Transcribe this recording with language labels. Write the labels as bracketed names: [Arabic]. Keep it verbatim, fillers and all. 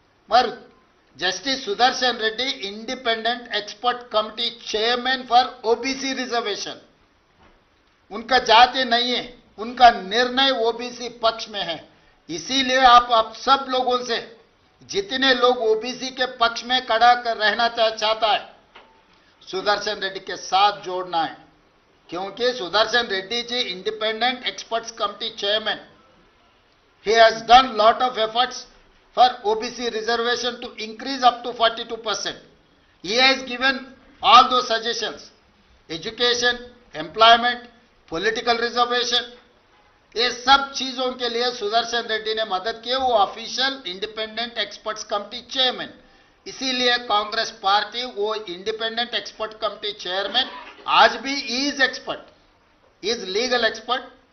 [Hindi] मगर justice Sudarshan Reddy independent expert committee chairman for OBC reservation, उनका जाति नहीं है, उनका निर्णय ओबीसी पक्ष में है. इसीलिए आप आप सब लोगों से, जितने लोग ओबीसी के पक्ष में खड़ा कर रहना चाह, चाहता है सुदर्शन रेड्डी के साथ जोड़ना है. क्योंकि Sudarshan Reddy ji independent experts committee chairman, [English] he has done lot of efforts for O B C reservation to increase up to forty-two percent. He has given all those suggestions, education, employment, political reservation, [Hindi] ये सब चीजों के लिए सुदर्शन रेड्डी ने मदद की, वो official independent experts committee chairman, इसीलिए कांग्रेस पार्टी वो इंडिपेंडेंट एक्सपर्ट कमिटी चेयरमैन आज भी is expert, is legal expert,